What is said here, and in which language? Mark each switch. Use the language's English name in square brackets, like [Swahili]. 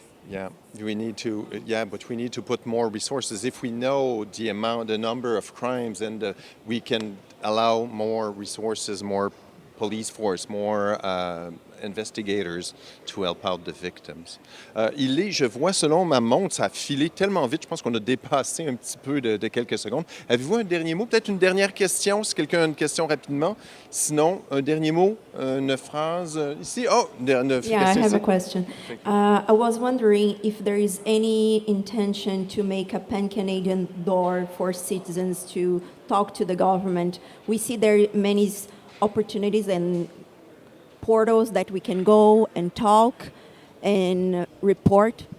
[English] Yeah, we need to. Yeah, but we need to put more resources. If we know the number of crimes, and we can allow more resources, more police force, more investigators to help out the victims. [French] Je vois selon ma montre, ça a filé tellement vite, je pense qu'on a dépassé un petit peu de quelques secondes. Avez-vous un dernier mot? Peut-être une dernière question, si quelqu'un a une question rapidement. Sinon, un dernier mot, une phrase ici. Oh, [English] yeah, I have a question. I was wondering if there is any intention to make a pan-Canadian door for citizens to talk to the government. We see there are many opportunities and portals that we can go and talk and report.